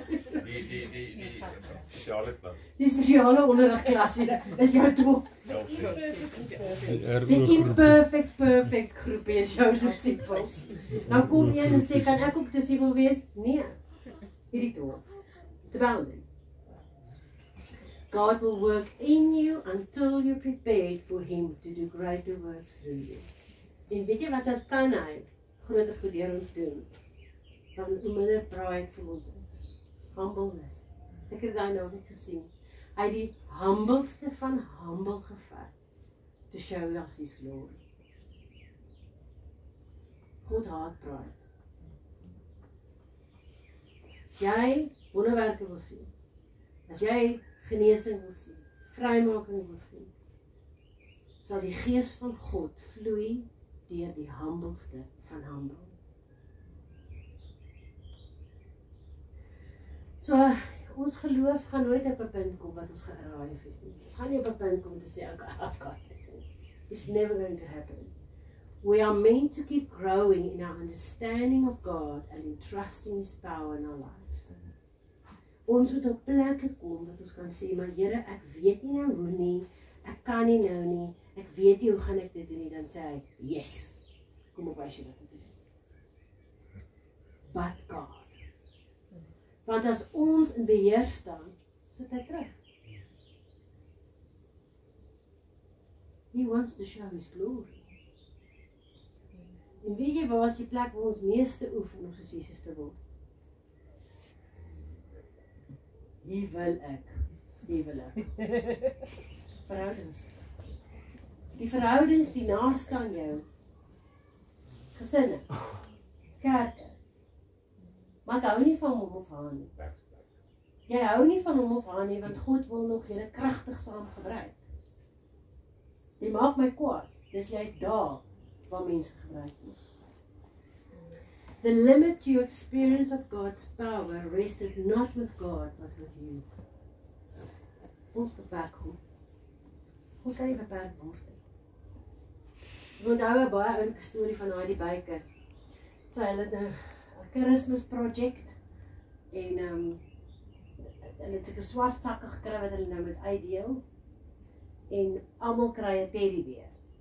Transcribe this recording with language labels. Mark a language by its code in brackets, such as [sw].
[af] Die spesiale klas. Die spesiale onderrigklasie is jou toe. Die [en] imperfect perfect [af] groepie is jou disciples. Nou kom jy en sê kan ek ook disipel wees? Nee. Hierdie [en] 12. It's about it. God will work in you until you're prepared for him to do greater works through you. [af] En weet jy wat dat kan hy? Groter goed deur ons doen. Want hoe minder pride vir ons is. Humbleness. Ek het daai nou net gesien. Hy het die humbleste van humble gevat. [en] To show us his glory. [af] God haat pride. As jy wonderwerke wil sien. As jy genesing wil sien. Vrymaking wil sien. Sal die gees van God vloei deur die humbleste van humble. So, ons geloof gaan nooit op 'n punt kom wat ons gearrive het nie. Ons gaan nie op 'n punt kom te sê, [en] okay, I've got this. It's never going to happen. We are meant to keep growing in our understanding of God and in trusting his power in our lives. [af] Ons moet op plekke kom dat ons kan sê, maar Here, ek weet nie nou hoe nie, ek kan nie nou nie, ek weet nie hoe gaan ek dit doen nie, dan sê hy, yes, kom op wys jy wat om te doen. [en] But God. [af] Want as ons in beheer staan, sit hy terug. [en] He wants to show his glory. [af] En weet jy waar is die plek waar ons meeste oefen om soos Jesus te word? Hier wil ek. Verhoudings. Die verhoudings die naaste aan jou. Gesinne. Kerke. Maar ek hou nie van hom of haar nie. Jy hou nie van hom of haar nie, want God wil nog julle kragtig saam gebruik. Jy maak my kwaad. Dis juist daar waar mense gebruik word. [en] The limit to your experience of God's power rested not with God, but with you. [af] Ons beperk God. God kan nie beperk word nie. Ek onthou 'n baie oulike storie van Heidi Baker. Hulle het 'n Kersfees project en hulle het 'n swart sakke gekry wat hulle nou moet uitdeel en almal kry 'n teddybeer.